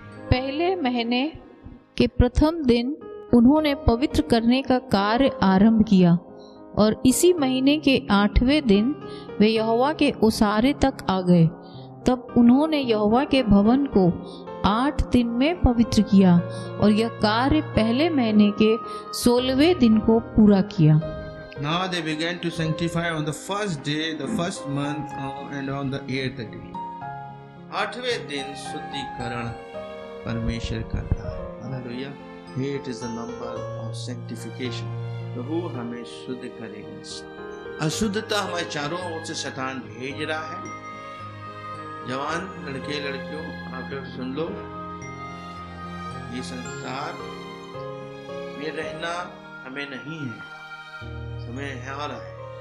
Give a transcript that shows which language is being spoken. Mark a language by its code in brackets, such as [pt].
[hi] पहले महीने के प्रथम दिन उन्होंने पवित्र करने का कार्य आरंभ किया, और इसी महीने के 8वें दिन वे यहोवा के ओसारे तक आ गए। तब उन्होंने यहोवा के भवन को 8 दिन में पवित्र किया, और यह कार्य पहले महीने के 16वें दिन को पूरा किया। [en] Now they began to sanctify on the first day, the first month, and on the 8th day. [hi] 8वें दिन शुद्धिकरण परमेश्वर करता है, hallelujah. [en] 8 is the number of sanctification। [hi] प्रभु हमें शुद्ध करेगा। अशुद्धता हमारे चारों ओर से शैतान भेज रहा है। जवान लड़के लड़कियों, आप लोग सुन लो, ये संसार में रहना हमें नहीं है, समय है आ रहा है।